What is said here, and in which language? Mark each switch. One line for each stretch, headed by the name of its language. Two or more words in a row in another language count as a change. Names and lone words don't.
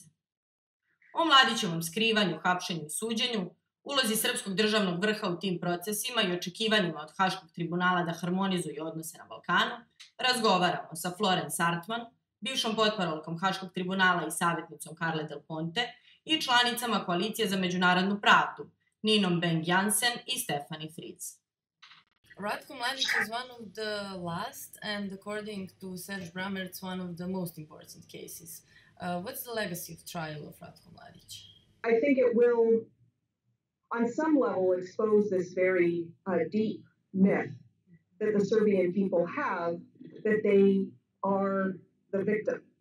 Serbian: O Mladićevom skrivanju, hapšenju i suđenju, ulozi srpskog državnog vrha u tim procesima i očekivanjima od Haškog tribunala da harmonizuje odnose na Balkanu, razgovaramo sa Florence Artman, bivšom potparolkom Haškog tribunala i savjetnicom Carle Del Ponte i članicama Koalicije za međunarodnu pravdu, Ninom Beng-Jansen i Stefani Fritz.
English: Ratku Mladić is one of the last and, according to Serge Bramertz, one of the most important cases. What's the legacy of trial of Ratku Mladić? I think it will, on some level, expose this very deep myth that the Serbian people have that they are the victim.